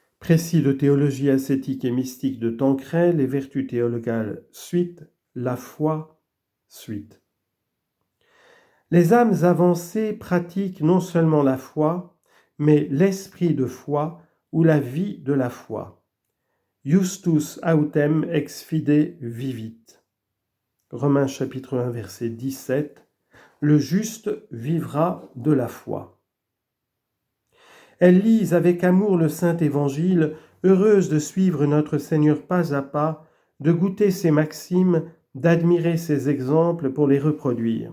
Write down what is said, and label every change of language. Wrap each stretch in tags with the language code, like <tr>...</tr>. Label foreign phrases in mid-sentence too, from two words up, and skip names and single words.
<fr>Précis de théologie ascétique et mystique de Tancret, les vertus théologales suite, la foi suite. Les âmes avancées pratiquent non seulement la foi, mais l'esprit de foi ou la vie de la foi.</fr> <la>Justus autem ex fide vivit.</la> <fr>Romains chapitre 1 verset 17. Le juste vivra de la foi. Elles lisent avec amour le Saint Évangile, heureuses de suivre notre Seigneur pas à pas, de goûter ses maximes, d'admirer ses exemples pour les reproduire.</fr>